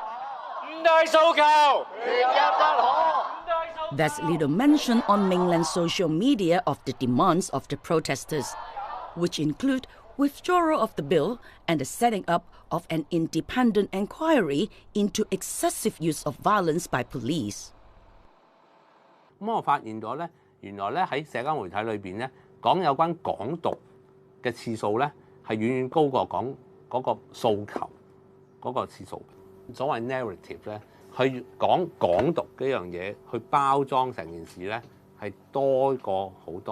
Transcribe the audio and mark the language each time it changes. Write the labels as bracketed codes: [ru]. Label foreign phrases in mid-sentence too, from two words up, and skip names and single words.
[en] There's little mention on mainland social media of the demands of the protesters, which include withdrawal of the bill and the setting up of an independent inquiry into excessive use of violence by police. [yue] 咁我發現咗咧，原來咧喺社交媒體裏邊咧講有關港獨嘅次數咧係遠遠高過講嗰個訴求嗰個次數。所謂 narrative 咧，去講港獨呢樣嘢，去包裝成件事咧，係多過好多。